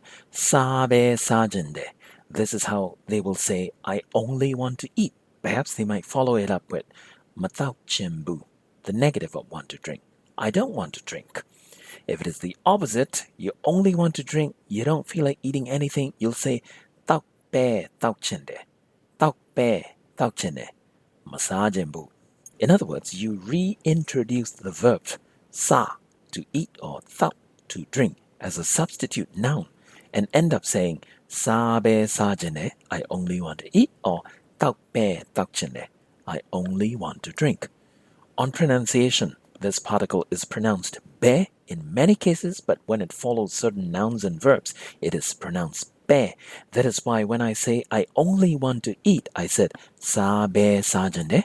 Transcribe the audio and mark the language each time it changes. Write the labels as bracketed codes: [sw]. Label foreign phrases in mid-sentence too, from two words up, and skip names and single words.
[en] Sabe sajende. This is how they will say, I only want to eat. Perhaps they might follow it up with matau chimbu, the negative of want to drink. I don't want to drink. If it is the opposite, you only want to drink, you don't feel like eating anything, you'll say tau pe tau chende. Tau pe tau chende. Masajembu. In other words, you reintroduce the verb sa to eat or tau to drink as a substitute noun and end up saying sabe sajene, I only want to eat, or tau pe tau chende, I only want to drink. On pronunciation, this particle is pronounced be in many cases, but when it follows certain nouns and verbs, it is pronounced be. That is why when I say I only want to eat, I said sa be sa jende.